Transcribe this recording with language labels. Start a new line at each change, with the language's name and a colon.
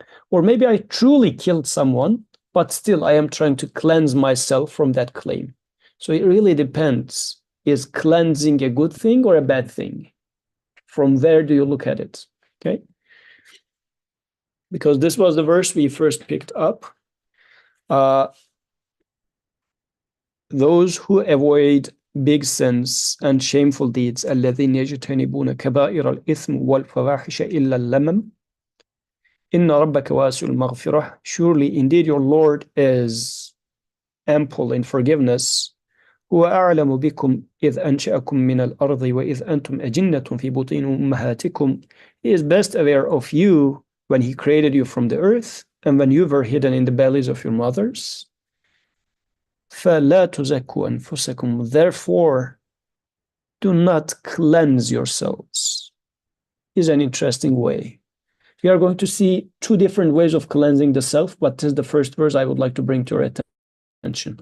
English: Or maybe I truly killed someone, but still I am trying to cleanse myself from that claim. So it really depends. Is cleansing a good thing or a bad thing? From there do you look at it, okay? Because this was the verse we first picked up. Those who avoid big sins and shameful deeds,
Arabic: الذين يجتنبون كبائر الإثم والفواحش إلا اللمم إن ربك واسع المغفرة.
English: Surely indeed your Lord is ample in forgiveness.
Arabic: هو أعلم بكم إذ أنشأكم من الأرض وإذ أنتم أجنة في بطون أمهاتكم.
English: He is best aware of you when he created you from the earth and when you were hidden in the bellies of your mothers.
Arabic: فَلَا تُزَكُّوا أَنفُسَكُمْ.
English: Therefore, do not cleanse yourselves. Is an interesting way. We are going to see two different ways of cleansing the self, but this is the first verse I would like to bring to your attention.